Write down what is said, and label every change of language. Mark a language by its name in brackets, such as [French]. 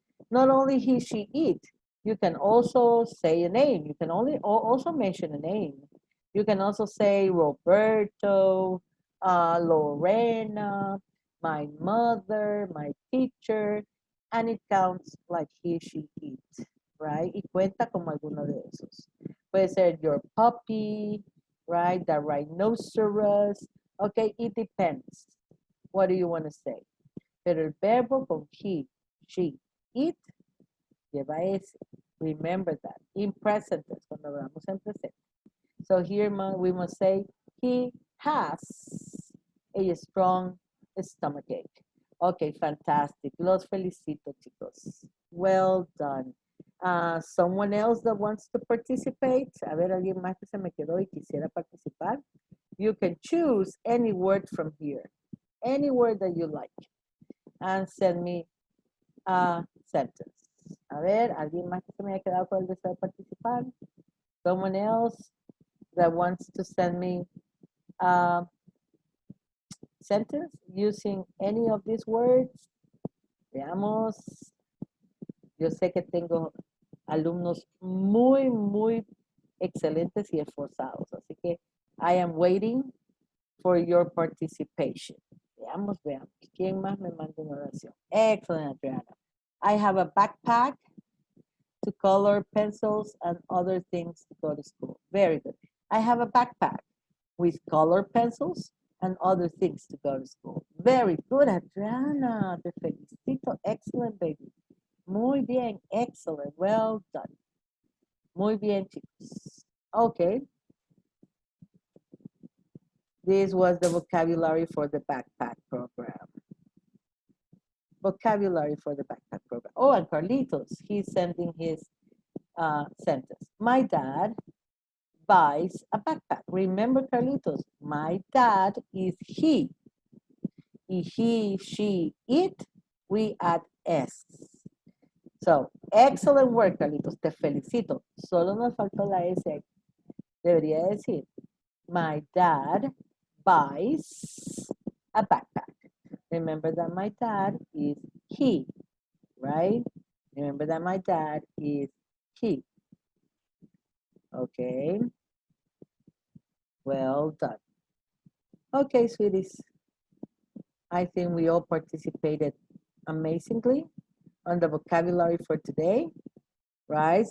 [English] Not only he, she, eat, you can also say a name. You can also mention a name. You can also say Roberto, Lorena, my mother, my teacher, and it counts like he, she, eat, right? [Spanish] Y cuenta como alguno de esos. Puede ser [English] your puppy, right? The rhinoceros. Okay, it depends. What do you want to say? [Spanish] Pero el verbo con [English] he, she, eat, [Spanish] lleva ese. [English] Remember that. In present tense, [Spanish] cuando hablamos en presente. [English] So here we must say, he has a strong stomachache. Okay, fantastic. [Spanish] Los felicito, chicos. [English] Well done. Someone else that wants to participate? [Spanish] A ver, alguien más que se me quedó y quisiera participar. [English] You can choose any word from here. Any word that you like. And send me a sentence. [Spanish] A ver, alguien más que se me haya quedado con el deseo de participar. [English] Someone else that wants to send me a sentence using any of these words. [Spanish] Veamos. Yo sé que tengo alumnos muy, muy excelentes y esforzados. Así que [English] I am waiting for your participation. [Spanish] Veamos. ¿Quién más me manda una oración? [English] Excellent, Adriana. I have a backpack to color pencils and other things to go to school. Very good. I have a backpack with color pencils and other things to go to school. Very good, Adriana. [Spanish] Te felicito. [English] Excellent, baby. [Spanish] Muy bien. [English] Excellent. Well done. [Spanish] Muy bien, chicos. Okay. [English] This was the vocabulary for the backpack program. Vocabulary for the backpack program. Oh, and Carlitos, he's sending his sentence. My dad buys a backpack. Remember, Carlitos, My dad is he. He, she, it, we add S. So, excellent work, [Spanish] Carlitos. Te felicito. Solo nos faltó la S. Debería decir, [English] my dad buys a backpack. Remember that my dad is he, right? Remember that my dad is he. Okay. Well done. Okay, sweeties. I think we all participated amazingly on the vocabulary for today, right?